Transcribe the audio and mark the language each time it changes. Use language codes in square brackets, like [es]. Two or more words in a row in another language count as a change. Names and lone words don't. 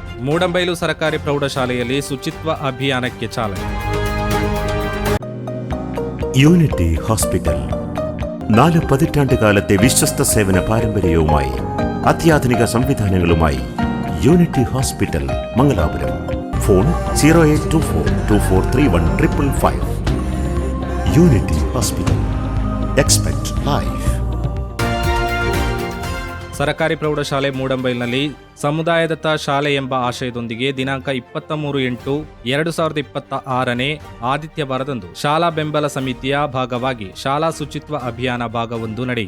[kn] ಮೂಡಂಬೈಲು ಸರ್ಕಾರಿ ಪ್ರೌಢಶಾಲೆಯಲ್ಲಿ ಶುಚಿತ್ವ ಅಭಿಯಾನಕ್ಕೆ ಚಾಲನೆ. [ml] യൂണിറ്റി ഹോസ്പിറ്റൽ 4 പതിറ്റാണ്ടുകാലത്തെ വിശ്വസ്ത സേവന പാരമ്പര്യവുമായി അത്യാധുനിക സംവിധാനങ്ങളുമായി യൂണിറ്റി ഹോസ്പിറ്റൽ മംഗലാപുരം. ഫോൺ 0824243155. യൂണിറ്റി ഹോസ്പിറ്റൽ. [en] expect life. [kn] ಸರ್ಕಾರಿ ಪ್ರೌಢಶಾಲೆ ಮೂಡಂಬೈಲ್ನಲ್ಲಿ ಸಮುದಾಯದತ್ತ ಶಾಲೆ ಎಂಬ ಆಶಯದೊಂದಿಗೆ ದಿನಾಂಕ 23/8/2026 ಆದಿತ್ಯವಾರದಂದು ಶಾಲಾ ಬೆಂಬಲ ಸಮಿತಿಯ ಭಾಗವಾಗಿ ಶಾಲಾ ಶುಚಿತ್ವ ಅಭಿಯಾನ ಭಾಗ 1 ನಡೆಯಿತು.